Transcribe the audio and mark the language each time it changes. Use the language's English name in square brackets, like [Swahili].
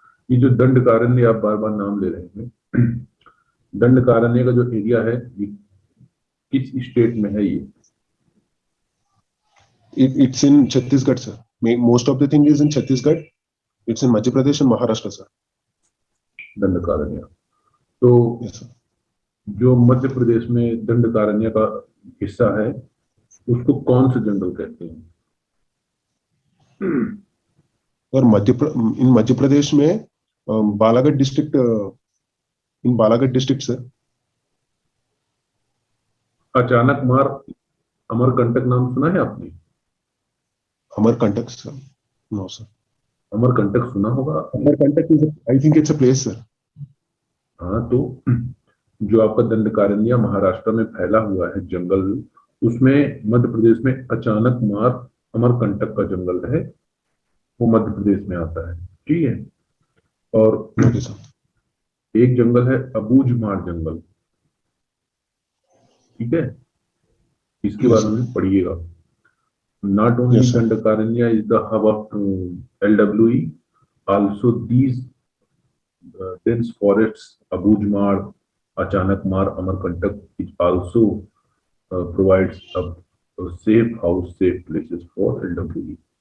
[Hindi] ये जो दंडकारण्य आप बार-बार नाम ले रहे हैं, दंडकारण्य का जो एरिया है, ये किस स्टेट में है ये? [English] It's in Chhattisgarh, sir. Most of the thing is in Chhattisgarh. It's in Madhya Pradesh and Maharashtra, sir. [Hindi] Dandakaranya. तो [English] yes, sir. [Hindi] जो मध्य प्रदेश में दंडकारण्य का हिस्सा है, उसको कौन से जंगल कहते हैं? और [English] in Madhya Pradesh [Hindi] में [English] Balaghat district, in Balaghat district, sir. [Hindi] अचानक मार अमरकंटक नाम सुना है आपने? [English] Amarkantak, sir? No, sir. [Hindi] Amarkantak सुना होगा? [English] Amarkantak is, I think it's a place, sir. [Hindi] हाँ, तो जो आपका दंडकारण्य महाराष्ट्र में फैला हुआ है जंगल, उसमें मध्य प्रदेश में अचानक मार अमरकंटक का जंगल है, वो मध्य प्रदेश में आता है, ठीक है? और एक जंगल है अबूझमाड़ जंगल, ठीक है? इसके बारे में पढ़िएगा. [English] Not only Dandakaranya is the hub of LWE, also these dense forests, Abujmar, Achanakmar, Amarkantak, it also provides a safe house, safe places for LWE.